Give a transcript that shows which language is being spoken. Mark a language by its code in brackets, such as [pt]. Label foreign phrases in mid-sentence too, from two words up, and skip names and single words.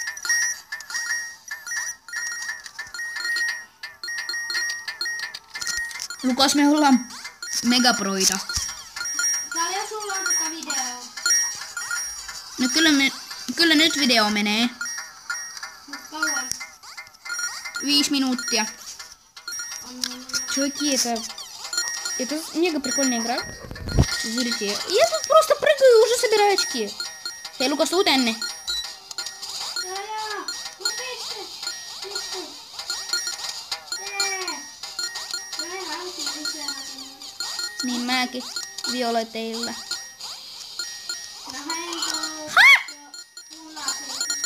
[fi] Lukas, me ollaan megaproita. Paljon sulla on tätä videoa? No kyllä nyt video menee. Mut kauan 5 minuuttia. on. [ru] Чуваки, это мега прикольная игра. Смотрите, я тут просто прыгаю и уже собираю очки. [fi] Hei Lukas, tuu tänne. Jaa. Nopeasti. Lippu. Mä en halusin lisää hakemaan. Niin mäkin violeteilla. Mä haen punaisen.